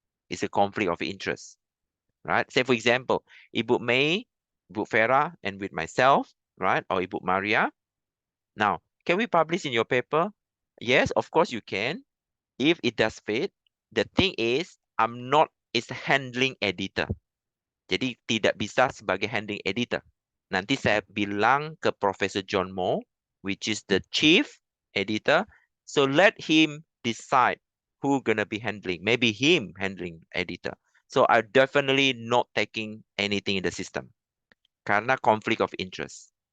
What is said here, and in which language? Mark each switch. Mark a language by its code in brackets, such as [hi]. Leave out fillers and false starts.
[en] It's a conflict of interest, right? Say, for example, Ibu May, Ibu Farah, and with myself, right? Or Ibu Maria. Now, can we publish in your paper? Yes, of course you can. If it does fit. The thing is, I'm not is handling editor. [id] Jadi tidak bisa sebagai handling editor. Nanti saya bilang ke Professor John Moore, [en] which is the chief editor. So let him decide who gonna be handling. Maybe him handling editor. So I'm definitely not taking anything in the system. [id] Karena conflict of interest.